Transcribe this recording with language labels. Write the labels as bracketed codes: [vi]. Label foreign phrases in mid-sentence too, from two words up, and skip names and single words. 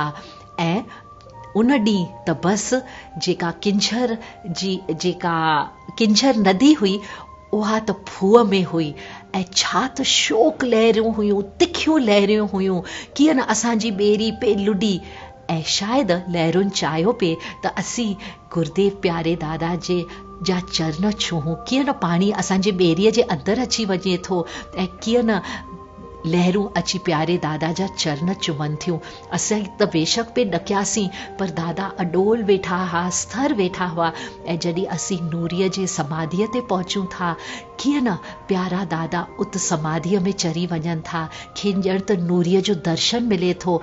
[sd] ऐं उन ॾींहुं त बसि जेका किंझर नदी हुई, उहा त फूअ में हुई ऐं छा त शोक लहरियूं हुयूं, तिखियूं लहरियूं हुयूं, कीअं न असांजी ॿेरी पे लुॾी ऐं शायदि लहरुनि चाहियो पिए त असीं गुरुदेव प्यारे दादा जा चरण छूहूं। कीअं न पाणी असांजे ॿेरीअ जे अंदरि अची वञे थो ऐं कीअं न लहरूं अची प्यारे दादा जा चरण चुमन थियूं। असीं त बेशक पे ॾकियासीं, पर दादा अडोल वेठा हुआ, स्थिर वेठा हुआ। ऐं जॾहिं असीं नूरीअ जे समाधीअ ते पहुचूं था, कीअं न प्यारा दादा उत समाधीअ में चरी वञनि था, खेनि ॼण त नूरीअ जो दर्शन मिले थो।